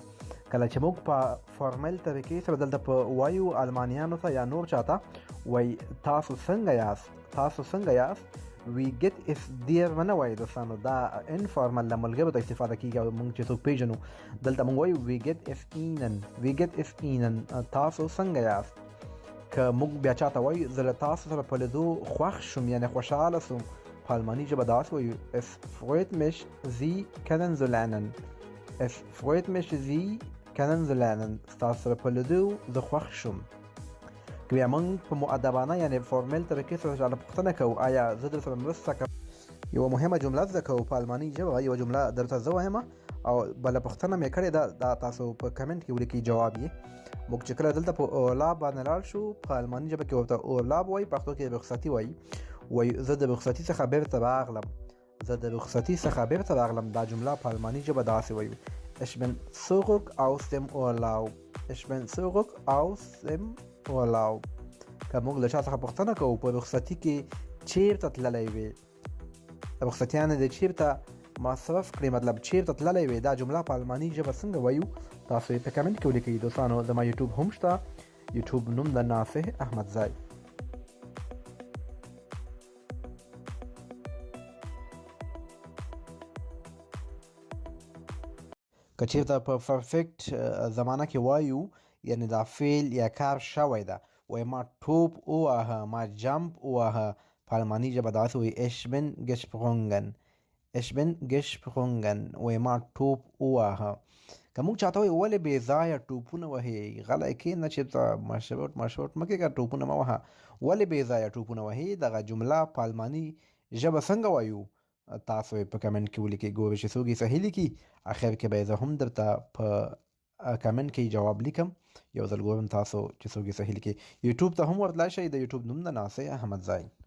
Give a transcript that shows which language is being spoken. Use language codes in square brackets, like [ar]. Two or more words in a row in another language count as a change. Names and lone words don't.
[ps] کله چې موږ په فارمل طریقې سره دلته په وایو المانیانو ته یا نور چاته وایي تاسو څنګه یاست، تاسو څنګه یاست، [de] Wie geht es dir [ps] ونه وایي دوستانو، دا انفارمل له ملګرو ته استفاده کېږي او موږ چې څوک پیژنو دلته موږ وایو [de] Wie geht es Ihnen. Wie geht es Ihnen. [ps] تاسو څنګه یاست. که موږ بیا چاته وایو زه له تاسو سره په لیدو خوښ شوم یعنې خوشحاله سوم په الماني ژبه داسې وایو [de] es freut mich Sie kennenzulernen es freut mich Sie [ps] kennenzulernen ستاسو سره په لیدو زه خوښ شوم که بیا موږ په مؤدبانه یعنې فورمل طریقې سره چاته پوښتنه کوو آیا زه در سره مرسته کوم یوه مهمه جمله زده کوو په الماني ژبه یوه جمله درته زه وایم او بله پوښتنه مې کړې ده دا تاسو په کمنټ کې ولیکئ جواب یې موږ چې کله دلته په اورلاب باندې لاړ شو په الماني ژبه کې ورته اورلاب وایي پښتو کې رخصتي وایي وایي زه د رخصتي څخه بیرته راغلم دا جمله په الماني ژبه داسې وایي [de] Ich bin zurück aus dem Urlaub [ps] که موږ له چا څخه پوښتنه کوو په رخصتي کې چیرته تللی وې رخصتیانې د چیرته مصرف کړي مطلب چیرته تللی وې دا جمله په الماني ژبه څنګه وایو تاسو یې په کمنټ کې ولیکئ دوستانو زما یوټیوب هم شته یوټیوب نوم د ناصح احمدزی که چیرته په پرفیکټ زمانه کې وایو یعنی دا فعل یا کار شوی ده وایي ما توپ وواهه ما جمپ وواهه په الماني ژبه داسې وایي ich [de] bin gesprungen [ps] وایي ما توپ وواهه که موږ چاته وایي ولې بې ځایه ټوپونه وهې غلی کښېنه چېرته مشروط مه کېږه ټوپونه مه وهه ولې بې ځایه ټوپونه وهې دغه جمله په الماني ژبه څنګه وایو تاسو یې په کمنټ کې ولیکئ ګورئ چې څوک یې صحیح لیکي اخر کې به یې زه هم درته په کمنټ کې جواب لیکم یو ځل ګورم تاسو چې څوک یې صحیح لیکي یوټیوب ته هم ورتلی شئ د یوټیوب نوم د ناصح احمدزی